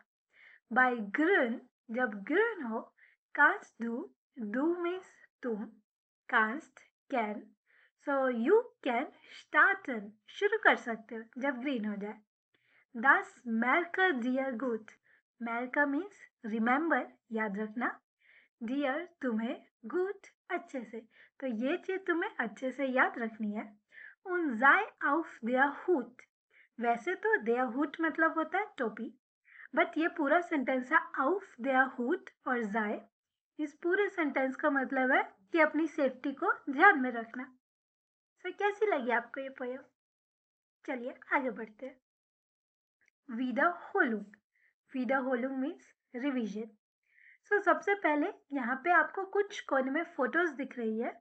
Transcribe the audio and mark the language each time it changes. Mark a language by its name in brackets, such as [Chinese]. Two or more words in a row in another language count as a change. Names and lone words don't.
[German] bei Grün [Hindi] जब ग्रीन हो, [German] kannst du, du [Hindi] मीन्स तुम, कांस्ट कैन, [English] so you can [Hindi] स्टार्टन, शुरू कर सकते हो जब ग्रीन हो जाए। [German] das merk dir gut, [Hindi] मैरकर मीन्स रिमेंबर, याद रखना, डियर तुम्हें, गुड अच्छे से, तो ये चीज तुम्हें अच्छे से याद रखनी है। [German] und sei auf der Hut। [Hindi] वैसे तो [German] der Hut [Hindi] मतलब होता है टोपी, बट ये पूरा सेंटेंस है [German] auf der Hut [Hindi] और sei। इस पूरे सेंटेंस का मतलब है कि अपनी सेफ्टी को ध्यान में रखना। सो कैसी लगी आपको ये पोयम? चलिए आगे बढ़ते हैं। [German] Wiederholung। Wiederholung [English] means revision. [Hindi] सो सबसे पहले यहाँ पे आपको कुछ कोने में फोटोज दिख रही है।